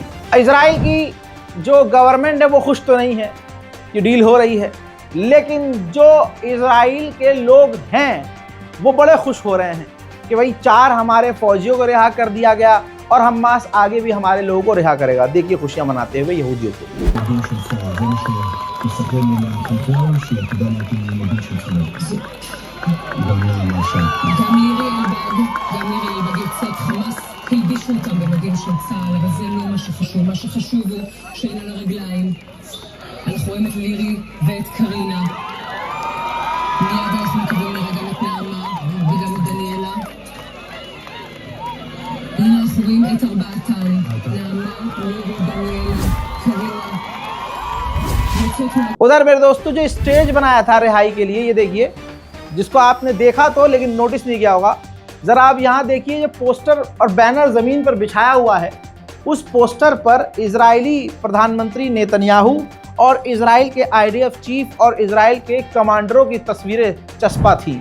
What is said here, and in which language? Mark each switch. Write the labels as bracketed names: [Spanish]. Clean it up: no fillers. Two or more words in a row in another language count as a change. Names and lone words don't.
[Hindi] इजराइल की जो गवर्नमेंट है वो खुश तो नहीं है कि डील हो रही है, लेकिन जो इजराइल के लोग हैं वो बड़े खुश हो रहे हैं कि भाई 4 हमारे फौजियों को रिहा कर दिया गया और हमास आगे भी हमारे लोगों को रिहा करेगा। देखिए खुशियां मनाते हुए यहूदियों को। [Hebrew] הלבישו אותם במדים של צה"ל, אבל זה לא מה שחשוב. מה שחשוב הוא שאין על הרגליים. אנחנו רואים את לירי ואת קרינה. מיד אנחנו מקבלים לרגע את נעמה וגם את דניאלה. הנה אנחנו רואים את 4תן. נעמה, לירי, דניאלה, קרינה. [Hindi] उधर मेरे दोस्तों जो स्टेज बनाया था रिहाई के लिए, ये देखिए, जिसको आपने देखा तो लेकिन नोटिस नहीं किया होगा। जरा आप यहाँ देखिए, ये पोस्टर और बैनर जमीन पर बिछाया हुआ है। उस पोस्टर पर इजरायली प्रधानमंत्री नेतन्याहू और इजराइल के IDF चीफ और इजराइल के कमांडरों की तस्वीरें चस्पा थी।